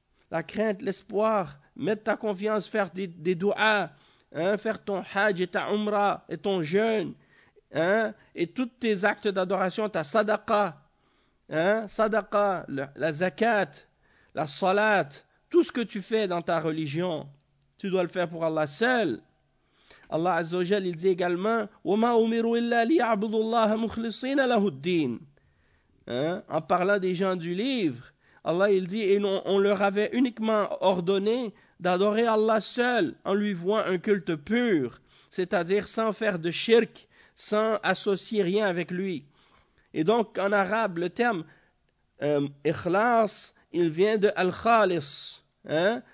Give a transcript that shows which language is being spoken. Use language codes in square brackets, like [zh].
[fr] La crainte, l'espoir, mettre ta confiance, faire des douas, hein, faire ton hajj et ta umrah et ton jeûne, hein, et tous tes actes d'adoration, ta sadaqa, hein, sadaqa, la zakat, la salat, tout ce que tu fais dans ta religion, tu dois le faire pour Allah seul. [ar] Allah Azza wa Jal, [fr] il dit également [ar] وَمَا أُمِرُوا إِلَّا لِيَعْبُدُوا اللَّهَ مُخْلِصِينَ لَهُ الدِّينَ. [fr] En parlant des gens du livre, Allah il dit, et on leur avait uniquement ordonné d'adorer Allah seul en lui vouant un culte pur, c'est-à-dire sans faire de shirk, sans associer rien avec lui. Et donc en arabe, le terme ikhlas, il vient de al-khalis. Hein?